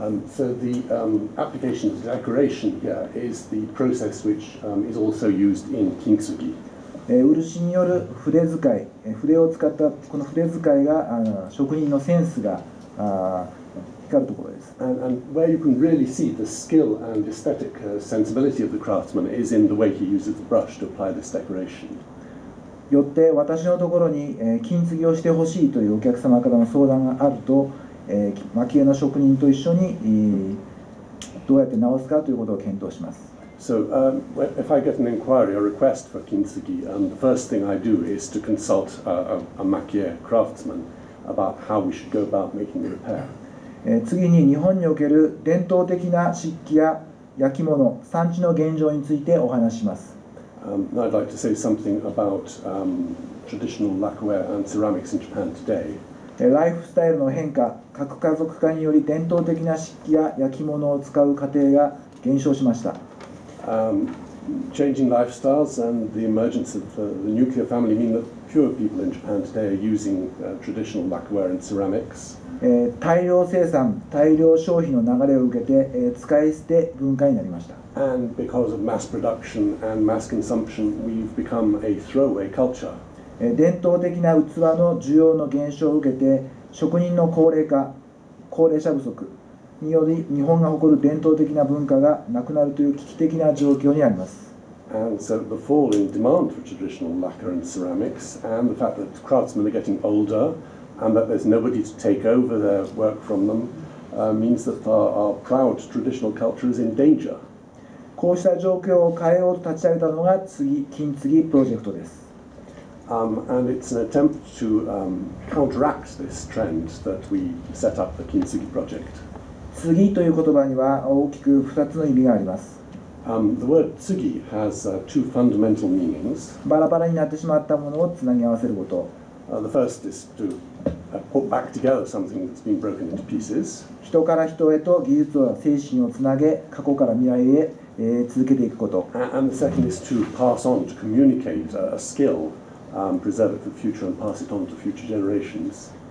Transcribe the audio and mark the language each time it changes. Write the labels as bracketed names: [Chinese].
[English] So the application of decoration here is the process which is also used in Kintsugi. [Japanese] 漆による筆使い、筆を使ったこの筆使いが職人のセンスが光るところです。 [English] And where you can really see the skill and aesthetic sensibility of the craftsman is in the way he uses the brush to apply this decoration. [Japanese] よって私のところに金継ぎをしてほしいというお客様からの相談があると、蒔絵の職人と一緒にどうやって直すかということを検討します。 [English] So if I get an inquiry or request for Kintsugi, the first thing I do is to consult a maki-e craftsman about how we should go about making the repair. [Japanese] 次に日本における伝統的な漆器や焼き物、産地の現状についてお話しします。 [English] I'd like to say something about traditional lacquerware and ceramics in Japan today. [Japanese] ライフスタイルの変化、核家族化により伝統的な漆器や焼き物を使う家庭が減少しました。 [English] changing lifestyles and the emergence of the nuclear family mean that fewer people in Japan today are using traditional lacquerware and ceramics. [Japanese] 大量生産、大量消費の流れを受けて、使い捨て文化になりました。 [English] And because of mass production and mass consumption, we've become a throwaway culture. [Japanese] 伝統的な器の需要の減少を受けて、職人の高齢化、高齢者不足により日本が誇る伝統的な文化がなくなるという危機的な状況にあります。 [English] And so the fall in demand for traditional lacquer and ceramics, and the fact that craftsmen are getting older, and that there's nobody to take over their work from them, means that our proud traditional culture is in danger. [Japanese] こうした状況を変えようと立ち上げたのがKintsugiプロジェクトです。 [English] And it's an attempt to counteract this trend that we set up the Kintsugi project. [Japanese] 次という言葉には大きく2つの意味があります。 [English] The word tsugi has two fundamental meanings. [Japanese] バラバラになってしまったものをつなぎ合わせること。 [English] The first is to put back together something that's been broken into pieces. [Japanese] 人から人へと技術や精神をつなげ、過去から未来へ、続けていくこと。 [English] And the second is to pass on, to communicate a skill, preserve it for the future and pass it on to future generations.